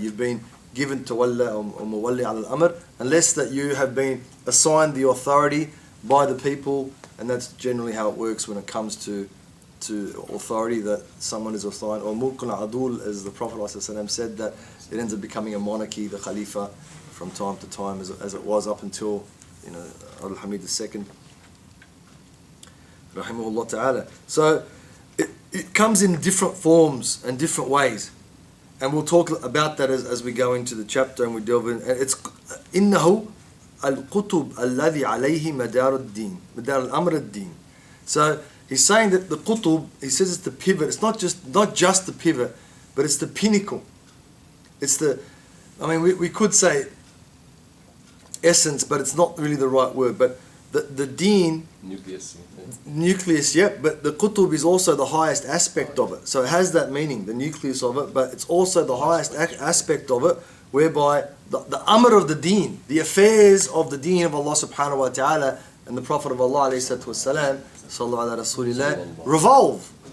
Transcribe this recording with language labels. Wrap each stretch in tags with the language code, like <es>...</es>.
<en>You've been given tawalla or muwalli ala al-amr, unless that you have been assigned the authority by the people, and that's generally how it works when it comes to authority, that someone is assigned, or mulkun adul, as the Prophet ﷺ said, that it ends up becoming a monarchy, the Khalifa, from time to time, as it was up until al-Hamid II. Rahimahullah ta'ala. So it comes in different forms and different ways, and we'll talk about that as we go into the chapter and we delve in.</en> <ar>It's إنه القطب الذي عليه مدار الدين مدار الأمر الدين.</ar> <en>So he's saying that the qutub, he says it's the pivot. It's not just the pivot, but it's the pinnacle. It's we could say essence, but it's not really the right word. But the deen, nucleus, yeah, but the qutub is also the highest aspect of it. So it has that meaning, the nucleus of it, but it's also the highest aspect of it, whereby the amr of the deen, the affairs of the deen of Allah subhanahu wa ta'ala and the Prophet of Allah alayhi salatu wasalam, sallallahu ala rasulillah, revolve.</en>